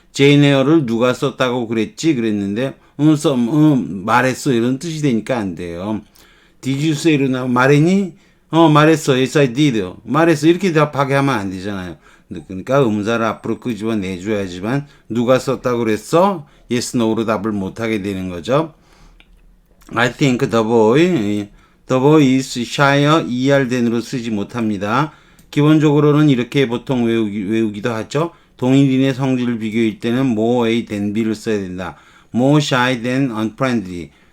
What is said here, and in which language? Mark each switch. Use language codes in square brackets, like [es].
[ko] Jane Eyre를 누가 썼다고 그랬는데 말했어 이런 뜻이 되니까 안 돼요. Did you say 로 나오면 말했니? [en] 말했어. Yes, I did. 말했어. [ko] 이렇게 답하게 하면 안 되잖아요. 그러니까 의문사를 앞으로 끄집어 내줘야지만 누가 썼다고 그랬어? Yes, no로 답을 못하게 되는 거죠. [en] I think the boy is shyer, ER-den으로 쓰지 못합니다. [ko] 기본적으로는 이렇게 보통 외우기도 하죠. 동일인의 성질 비교일 때는 more A than B 를 써야 된다. [en] more shy than unfriendly.